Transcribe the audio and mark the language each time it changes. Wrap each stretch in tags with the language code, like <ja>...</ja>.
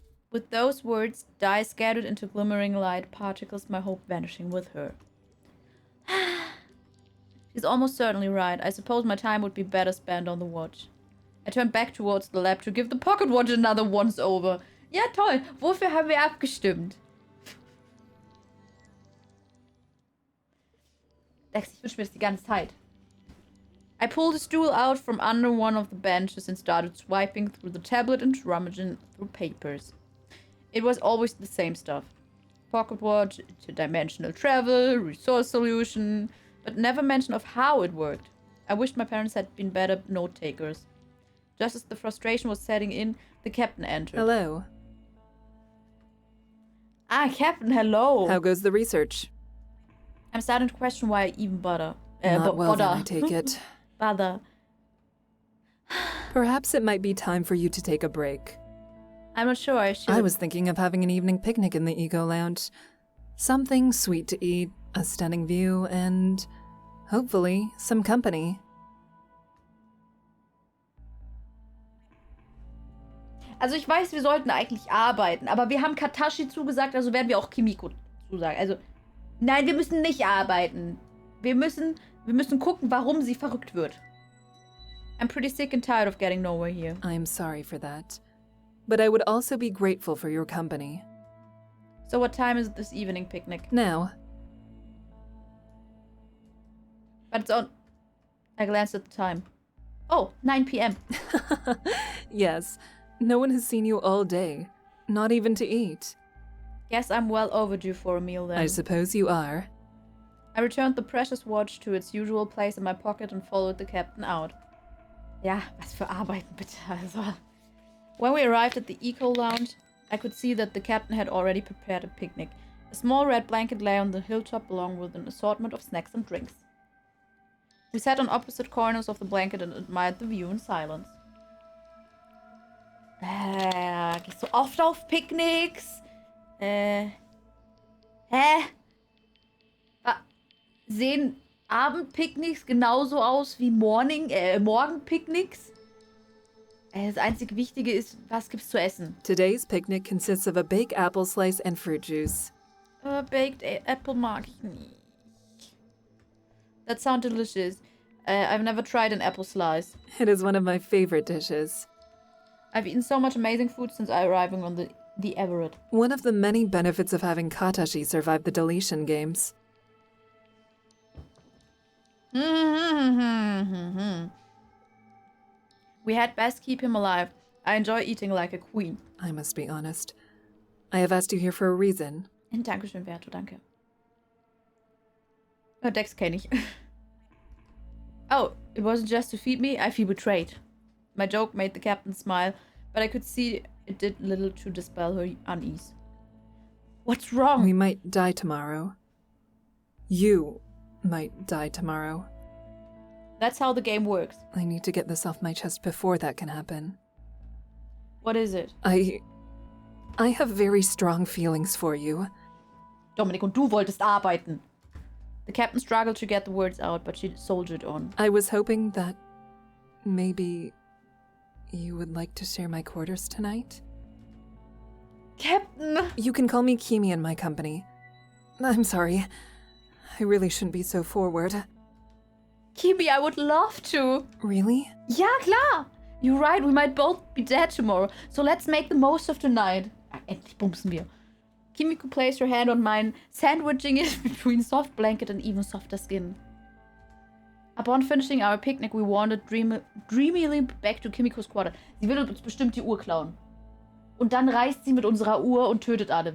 <en>With those words, Di scattered into glimmering light particles, my hope vanishing with her. She's almost certainly right. I suppose my time would be better spent on the watch. I turned back towards the lab to give the pocket watch another once-over.</en> <de>Ja, toll. Wofür haben wir abgestimmt? Dex, ich wünsche mir das die ganze Zeit.</de> <en>I pulled a stool out from under one of the benches and started swiping through the tablet and rummaging through papers. It was always the same stuff. pocket watch, interdimensional travel, resource solution, but never mention of how it worked. I wished my parents had been better note takers. Just as the frustration was setting in, the captain entered. Hello. Ah, Captain, hello. How goes the research? I'm starting to question why I even bother. Not well then, bother. I take it. Bother. Perhaps it might be time for you to take a break. I'm not sure I should. I was thinking of having an evening picnic in the Eco Lounge. Something sweet to eat, a stunning view, and hopefully some company.</en> <de>Also ich weiß, wir sollten eigentlich arbeiten, aber wir haben Katashi zugesagt, also werden wir auch Kimiko zusagen. Also, nein, wir müssen nicht arbeiten. Wir müssen gucken, warum sie verrückt wird.</de> <en>I'm pretty sick and tired of getting nowhere here. I'm sorry for that. But I would also be grateful for your company. So what time is this evening picnic? Now. But it's on... I glanced at the time. Oh, 9 p.m. Yes. No one has seen you all day. Not even to eat. Guess I'm well overdue for a meal then. I suppose you are. I returned the precious watch to its usual place in my pocket and followed the captain out.</en> <de>Ja, was für Arbeiten bitte, also.</de> <en>When we arrived at the Eco Lounge, I could see that the captain had already prepared a picnic. A small red blanket lay on the hilltop along with an assortment of snacks and drinks. We sat on opposite corners of the blanket and admired the view in silence.</en> <de>Gehst du oft auf Picknicks? Hä? Sehen Abendpicknicks genauso aus wie Morgenpicknicks? Das einzig Wichtige ist, was gibt's zu essen?</de> <en>Today's picnic consists of a baked apple slice and fruit juice.</en> <de>Baked apple mag ich nicht.</de> <en>That sounds delicious. I've never tried an apple slice. It is one of my favorite dishes. I've eaten so much amazing food since arriving on the Everett. One of the many benefits of having Katashi survive the deletion games. We had best keep him alive. I enjoy eating like a queen. I must be honest. I have asked you here for a reason.</en> <de>Dankeschön, Verto, danke. Oh, Dex kenne ich.</de> <en>Oh, it wasn't just to feed me, I feel betrayed. My joke made the captain smile, but I could see it did little to dispel her unease. What's wrong? We might die tomorrow. You might die tomorrow. That's how the game works. I need to get this off my chest before that can happen. What is it? I have very strong feelings for you.</en> <de>Dominik, und du wolltest arbeiten.</de> <en>The captain struggled to get the words out, but she soldiered on. I was hoping that maybe you would like to share my quarters tonight? Captain! You can call me Kimi in my company. I'm sorry. I really shouldn't be so forward. Kimi, I would love to. Really?</en> <de>Ja, klar.</de> <en>You're right, we might both be dead tomorrow. So let's make the most of the night.</en> <de>Endlich bumsen wir.</de> <en>Kimiko placed her hand on mine, sandwiching it between soft blanket and even softer skin. Upon finishing our picnic, we wandered dreamily back to Kimiko's quarter.</en> <de>Sie will uns bestimmt die Uhr klauen. Und dann reist sie mit unserer Uhr und tötet alle.</de>